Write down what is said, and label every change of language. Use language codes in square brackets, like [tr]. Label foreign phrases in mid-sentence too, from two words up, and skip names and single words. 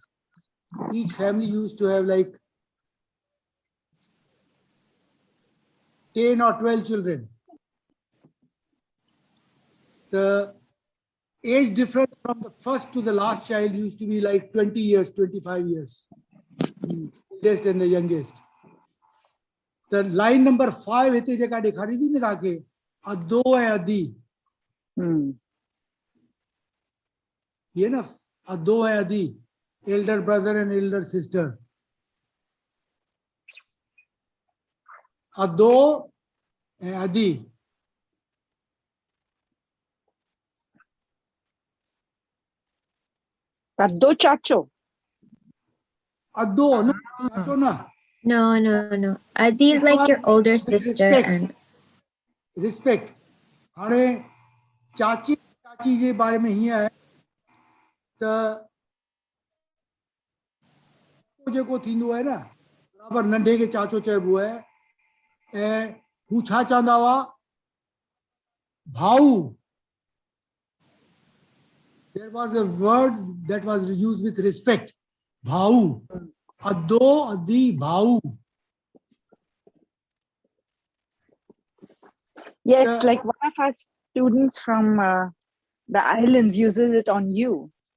[en] Each family used to have like 10 or 12 children. The age difference from the first to the last child used to be like 20 years, 25 years. The eldest and the youngest. The line number [sd] 5 हिते जेका ॾेखारी थी न तव्हांखे, अदो ऐं अदी. ये ना अदो ऐं अदी, [en] elder brother and elder sister. [sd] अदो ऐं अदी. ادو چاچو. ادو، no، چاچو نه. [en] No. Adi is like your older sister. And Respect. [sd] हाणे चाची जे बारे में हीअं आहे त जेको थींदो आहे न, बराबर नंढे खे चाचो चइबो आहे. ऐं हू छा चवंदा हुआ? भाऊ. [en] There was a word that was used with respect. [sd] ڀاؤ. ادو، ادي، ڀاؤ. [en] Yes, like one of our students from the islands uses it on you.